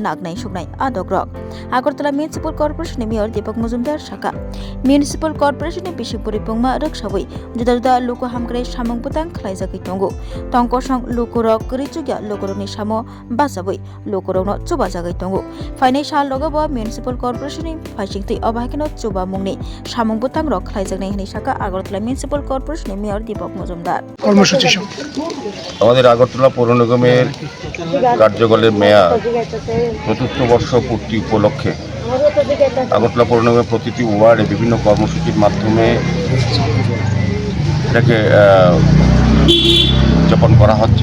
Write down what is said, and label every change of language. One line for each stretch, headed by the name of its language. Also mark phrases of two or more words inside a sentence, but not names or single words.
Kok Borok: nagnai sugnai Adogrok Agartala Municipal Corporation Mayor Deepak Mojumdar Shaka Municipal Corporation Bishopuri Pungma Rakshawi juda loko hamkre samung putang khlai jagai tongo tongkosang lokorok kerichugya lokoroni samo basabui lokorokno chuba jagai tongo financial logabo Municipal Corporation faisingti abahakino chuba mungni samung putang rok khlai jagnai hini Shaka Agartala Municipal Corporation Mayor Deepak Mojumdar
Bangla: কর্মসূচি আমাদের আগরতলা পৌর নিগমের কার্যকালের মেয়াদ চতুর্থ বর্ষ পূর্তি উপলক্ষে আগরতলা পৌর নিগমের প্রতিটি ওয়ার্ডে বিভিন্ন কর্মসূচির মাধ্যমে এটাকে উদযাপন করা হচ্ছে।